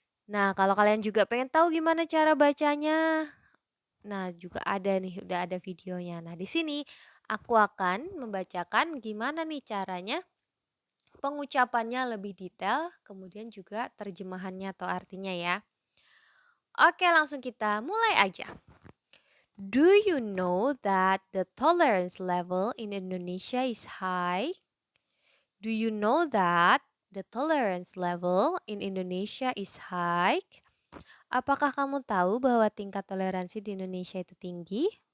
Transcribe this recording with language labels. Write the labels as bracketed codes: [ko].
[id] Nah, kalau kalian juga pengen tahu gimana cara bacanya, nah juga ada nih, udah ada videonya. Nah, di sini aku akan membacakan gimana nih caranya pengucapannya lebih detail, kemudian juga terjemahannya atau artinya ya. Oke, langsung kita mulai aja. [en] Do you know that the tolerance level in Indonesia is high? Do you know that the tolerance level in Indonesia is high? [id] Apakah kamu tahu bahwa tingkat toleransi di Indonesia itu tinggi?